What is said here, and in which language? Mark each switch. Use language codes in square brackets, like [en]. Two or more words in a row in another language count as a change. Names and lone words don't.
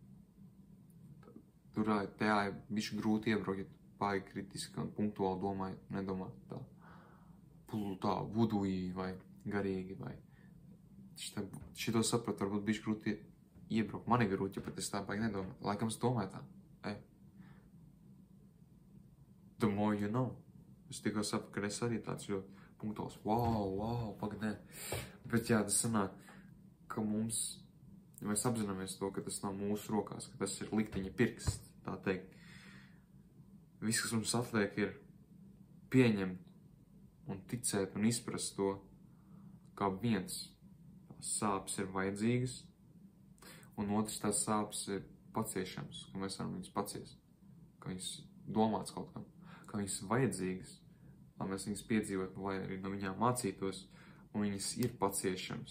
[lv] Tur tajā ir bišķi grūti iebraukt, ja baigi kritiski un punktuāli domājot, nedomāt tā vuduji vai garīgi vai šito saprat, varbūt bišķi grūti iebraukt. Man ir grūti, ja pat es tā baigi nedomāju. Laikam es domāju tā. [en] The more you know. [lv] Es tikko sapratu, ka es arī tāds ļoti punktuāls. Wow, pagadē. Bet jā, tas sanāk, ka mums, ja mēs apzināmies to, ka tas nav mūsu rokās, ka tas ir likteņa pirksts, tā teikt. Viss, kas mums atliek, ir pieņemt un ticēt un izprast to, kā viens tās sāpes ir vajadzīgas, un otrs tās sāpes ir paciešams, ka mēs varam viņas paciest, ka viņas domāts kaut kam, ka viņas vajadzīgas, lai mēs viņas piedzīvot, lai arī no viņām mācītos, un viņas ir paciešams.